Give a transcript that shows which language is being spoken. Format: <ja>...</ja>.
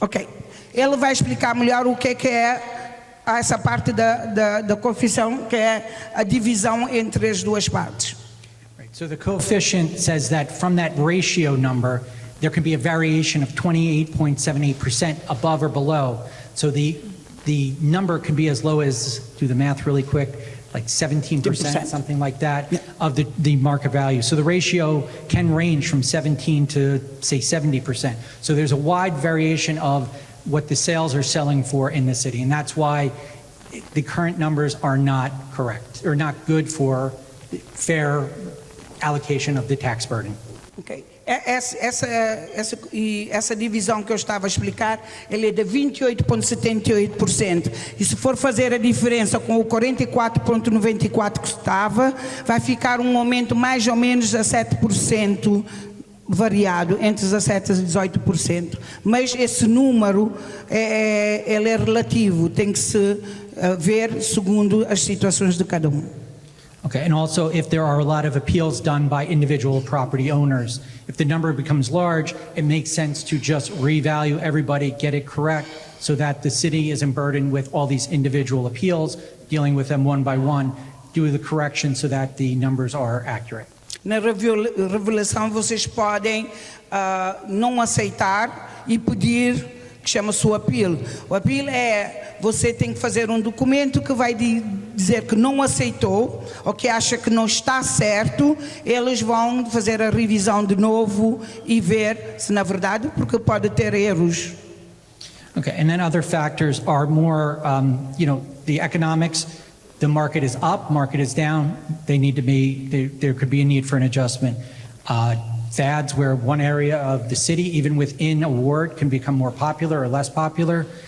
<pt>Ok, ele vai explicar melhor o que é essa parte da coeficiente, que é a divisão entre as duas partes.</pt> <en>Right. So the coefficient says that from that ratio number, there can be a variation of 28.78% above or below. So the number can be as low as, do the math really quick, like 17%, something like that, of the market value. So the ratio can range from 17 to, say, 70%. So there's a wide variation of what the sales are selling for in the city. And that's why the current numbers are not correct, or not good for fair allocation of the tax burden. Ok.</en> <pt>Essa divisão que eu estava a explicar, ele é de 28,78%. E se for fazer a diferença com o 44,94% que estava, vai ficar um aumento mais ou menos a 7%, variado entre 17% e 18%. Mas esse número ele é relativo, tem que se ver segundo as situações de cada um.</pt> <en>Okay, and also if there are a lot of appeals done by individual property owners, if the number becomes large, it makes sense to just revalue everybody, get it correct, so that the city isn't burdened with all these individual appeals, dealing with them one by one, do the correction so that the numbers are accurate.</en> <pt>Na revelação vocês podem não aceitar e pedir, que chama-se o apelo. O apelo é, você tem que fazer um documento que vai dizer que não aceitou ou que acha que não está certo. Eles vão fazer a revisão de novo e ver se na verdade, porque pode ter erros.</pt> <en>Okay, and then other factors are more, the economics. The market is up, market is down. They need to be, there could be a need for an adjustment. Fads where one area of the city, even within a ward, can become more popular or less popular.</en>